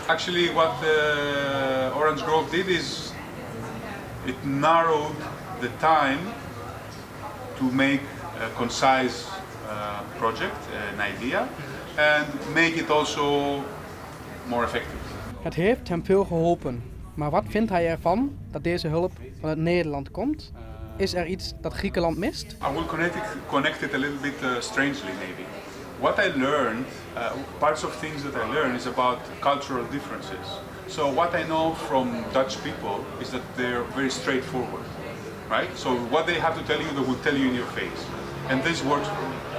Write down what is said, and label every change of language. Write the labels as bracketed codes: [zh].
[en] Actually, what Orange Grove did is it narrowed the time to make a concise project, an idea, and make it also more effective. [nl] Het heeft hem veel geholpen, maar wat vindt hij ervan dat deze hulp vanuit Nederland komt? Is er iets dat Griekenland mist? [en] I will connect it a little bit strangely maybe. What I learned, parts of things that I learned is about cultural differences. So what I know from Dutch people is that they're very straightforward, right? So what they have to tell you, they will tell you in your face. And this works for me.